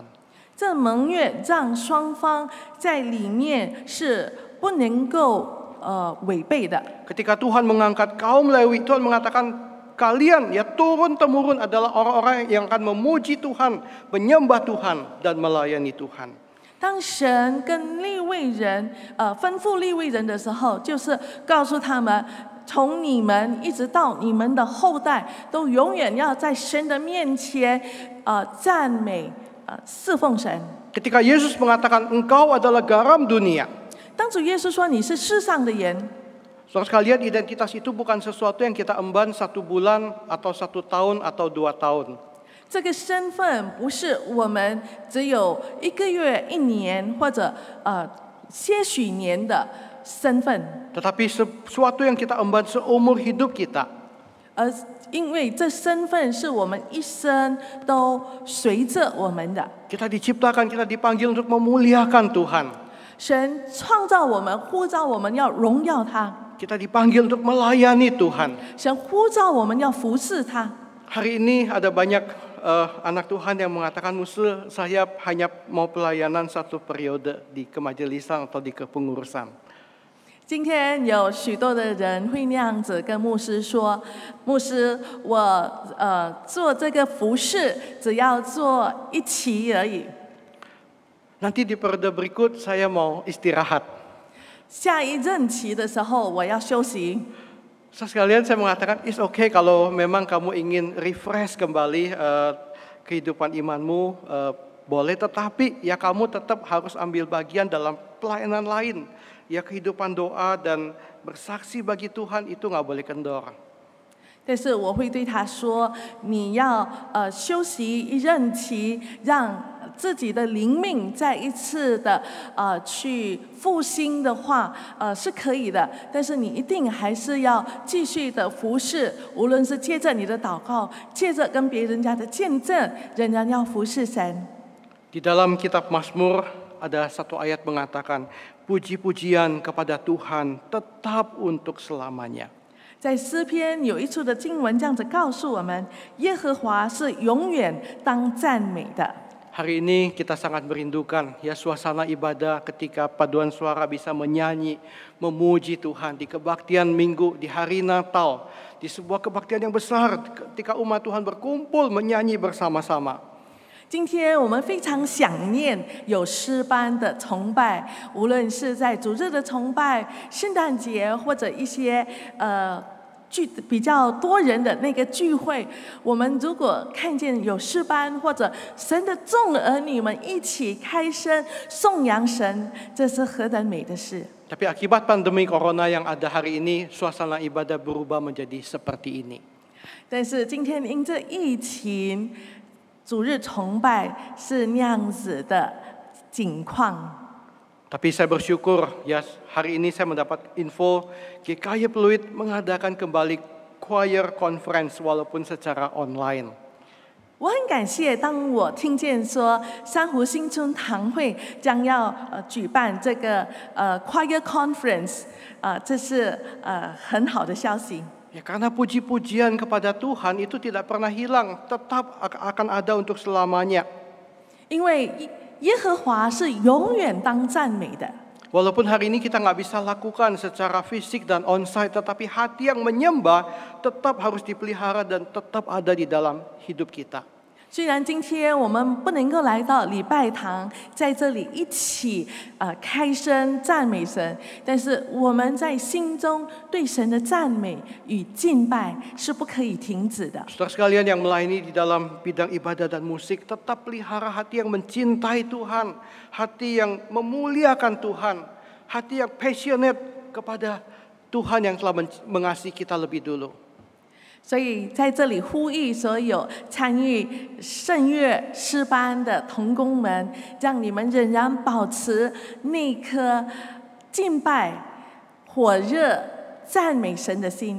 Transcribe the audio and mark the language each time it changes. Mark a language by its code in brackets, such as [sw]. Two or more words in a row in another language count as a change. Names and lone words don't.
[zh] 这盟约让双方在里面是不能够违背的。 [id] Ketika Tuhan mengangkat kaum Lewi, Tuhan mengatakan kalian ya turun-temurun adalah orang-orang yang akan memuji Tuhan, menyembah Tuhan dan melayani Tuhan. [zh] 当神跟利未人吩咐利未人的时候，就是告诉他们，从你们一直到你们的后代，都永远要在神的面前赞美侍奉神。 [id] Ketika Yesus mengatakan engkau adalah garam dunia. [zh] 当主耶稣说你是世上的盐， [id] Saudara sekalian, identitas itu bukan sesuatu yang kita emban 1 bulan atau 1 tahun atau 2 tahun. [zh] 这个身份不是我们只有1个月、1年或者些许年的身份， [id] Tetapi sesuatu yang kita emban seumur hidup kita. [zh] 而因为这身份是我们一生都随着我们的。 [id] Kita diciptakan, kita dipanggil untuk memuliakan Tuhan. [zh] 神创造我们，呼召我们要荣耀他； [id] Kita dipanggil untuk melayani Tuhan. [zh] 神呼召我们要服侍他。 [id] Hari ini ada banyak anak Tuhan yang mengatakan, Musul, saya hanya mau pelayanan 1 periode di kemajelisan atau di kepengurusan. [zh] 今天有许多的人会那样子跟牧师说：“牧师，我做这个服事只要做1期而已。” [id] Nanti di periode berikut saya mau istirahat. [zh] 下一任期的时候我要休息。 [id] Sekalian saya mengatakan, [en] it's okay [id] kalau memang kamu ingin refresh kembali kehidupan imanmu, boleh, tetapi ya kamu tetap harus ambil bagian dalam pelayanan lain. Ya kehidupan doa dan bersaksi bagi Tuhan itu nggak boleh kendor. [zh] 但是我会对他说：“你要休息一任期，让自己的灵命再一次的去复兴的话，是可以的。但是你一定还是要继续的服侍，无论是借着你的祷告，借着跟别人家的见证，仍然要服侍神。” [id] Di dalam kitab Mazmur ada satu ayat mengatakan, puji-pujian kepada Tuhan tetap untuk selamanya. [zh] 在诗篇有一处的经文这样子告诉我们，耶和华是永远当赞美的。 [id] Hari ini kita sangat merindukan ya suasana ibadah ketika paduan suara bisa menyanyi, memuji Tuhan di kebaktian minggu, di hari Natal, di sebuah kebaktian yang besar ketika umat Tuhan berkumpul menyanyi bersama-sama. [zh] 今天我们非常想念有诗班的崇拜，无论是在主日的崇拜、圣诞节或者一些比较多人的那个聚会，我们如果看见有诗班或者神的众儿女们一起开声颂扬神，这是何等美的事。 [id] Tapi akibat pandemi corona yang ada hari ini, suasana ibadah berubah menjadi seperti ini. [zh] 但是今天因这疫情，主日崇拜是那样子的景况。 [id] Tapi saya bersyukur ya hari ini saya mendapat info GKY Pluit mengadakan kembali [en] choir conference [id] walaupun secara online. [zh] 我很感谢，当我听见说珊瑚新村堂会将要举办这个 [en] choir conference， [zh] 这是很好的消息。 [id] Ya karena puji-pujian kepada Tuhan itu tidak pernah hilang, tetap akan ada untuk selamanya. [zh] 因为耶和华是永远当赞美的。 [id] Walaupun hari ini kita nggak bisa lakukan secara fisik dan onsite, tetapi hati yang menyembah tetap harus dipelihara dan tetap ada di dalam hidup kita. [zh] 虽然今天我们不能够来到礼拜堂，在这里一起开声赞美神，但是我们在心中对神的赞美与敬拜是不可以停止的。 [id] Saudara sekalian yang melayani di dalam bidang ibadah dan musik, tetap pelihara hati yang mencintai Tuhan, hati yang memuliakan Tuhan, hati yang passionate kepada Tuhan yang telah mengasihi kita lebih dulu. [zh] 所以在这里呼吁所有参与圣乐诗班的同工们，让你们仍然保持那颗敬拜、火热赞美神的心。